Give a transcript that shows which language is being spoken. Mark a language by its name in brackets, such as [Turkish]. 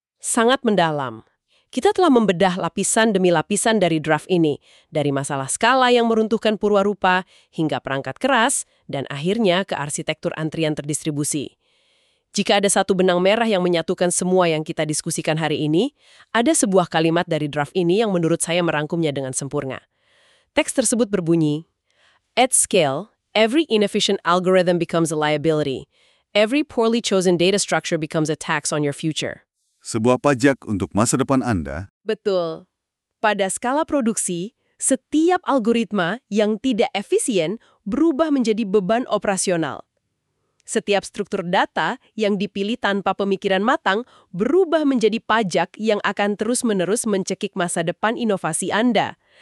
[Indonesian] Sangat mendalam. Kita telah membedah lapisan demi lapisan dari draft ini, dari masalah skala yang meruntuhkan purwarupa hingga perangkat keras dan akhirnya ke arsitektur antrian terdistribusi. Jika ada satu benang merah yang menyatukan semua yang kita diskusikan hari ini, ada sebuah kalimat dari draft ini yang menurut saya merangkumnya dengan sempurna. Teks tersebut berbunyi, [English] "At scale, every inefficient algorithm becomes a liability. Every poorly chosen data structure becomes a tax on your future." [Indonesian] Sebuah pajak untuk masa depan Anda. Betul. Pada skala produksi, setiap algoritma yang tidak efisien berubah menjadi beban operasional. Setiap struktur data yang dipilih tanpa pemikiran matang berubah menjadi pajak yang akan terus-menerus mencekik masa depan inovasi Anda.